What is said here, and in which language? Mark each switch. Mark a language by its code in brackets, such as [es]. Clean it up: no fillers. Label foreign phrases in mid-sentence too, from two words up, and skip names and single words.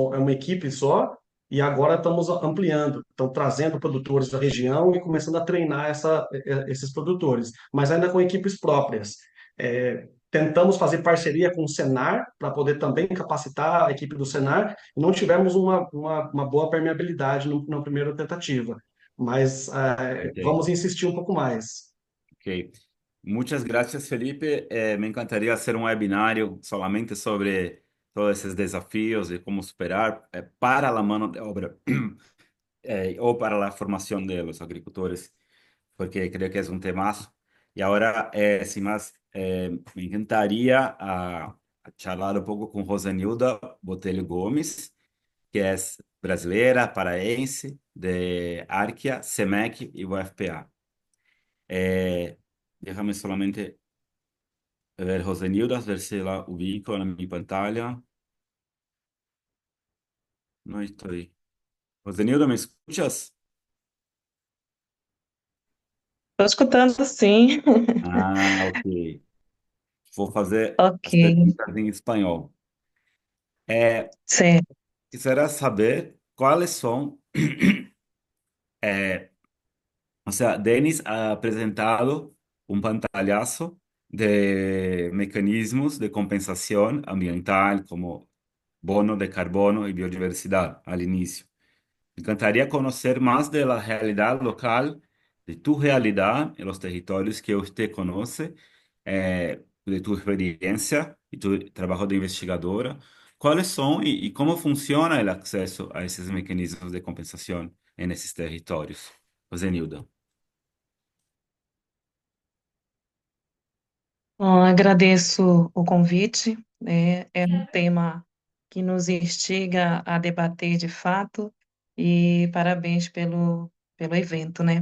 [pt] é uma equipe só, e agora estamos ampliando, estão trazendo produtores da região e começando a treinar esses produtores, mas ainda com equipes próprias. Tentamos fazer parceria com o Senar para poder também capacitar a equipe do Senar, e não tivemos uma boa permeabilidade na primeira tentativa, mas ok. vamos insistir um pouco mais. [es] Ok. Muchas gracias, Felipe. Me encantaría hacer un webinario solamente sobre todos esos desafíos y cómo superar para la mano de obra o para la formación de los agricultores, porque creo que es un temazo. Y ahora, sin más, me encantaría a charlar un poco con Rosanilda Botelho Gomes, que es [pt] brasileira, paraense, [es] de Arquia, SEMEC y UFPA. Déjame solamente ver Rosenilda, ver si la ubico en mi pantalla. No estoy. Rosenilda, ¿me escuchas? [pt] Estou escutando, sim. Ah, ok. Vou fazer Ok, as perguntas em espanhol. certo. [es] Quisiera saber cuáles son, eh, o sea, Denis ha presentado un pantallazo de mecanismos de compensación ambiental como bono de carbono y biodiversidad al inicio. Me encantaría conocer más de la realidad local, de tu realidad en los territorios que usted conoce, de tu experiencia y tu trabajo de investigadora. ¿Cuáles son y cómo funciona el acceso a esos mecanismos de compensación en esos territorios? José Nilda. [pt] Bom, agradeço o convite, né? É um tema que nos instiga a debater de fato, e parabéns pelo evento, né?